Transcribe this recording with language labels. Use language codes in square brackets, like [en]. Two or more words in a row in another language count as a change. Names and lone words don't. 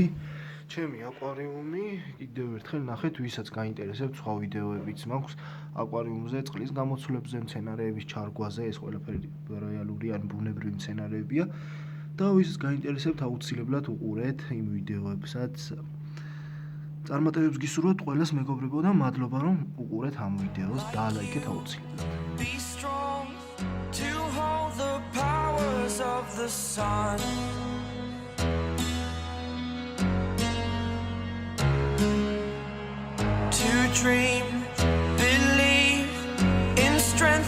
[ka] ჩემი აკვარიუმი, კიდევ ერთხელ ნახეთ, ვისაც გაინტერესებთ სხვა ვიდეოებიც მაქვს აკვარიუმზე, წყლის გამოცვლებზე, მცენარეების ჩარგვაზე, ეს ყველაფერი რეალური ან ბუნებრივი მცენარეებია და ვისაც გაინტერესებთ, აუცილებლად უყურეთ იმ ვიდეოებსაც. წარმატებებს გისურვებთ ყველას მეგობრებო და მადლობა რომ უყურეთ ამ ვიდეოს და ლაიქეთ აუცილებლად. [en] Be strong to hold the powers of the sun. To dream, believe in strength.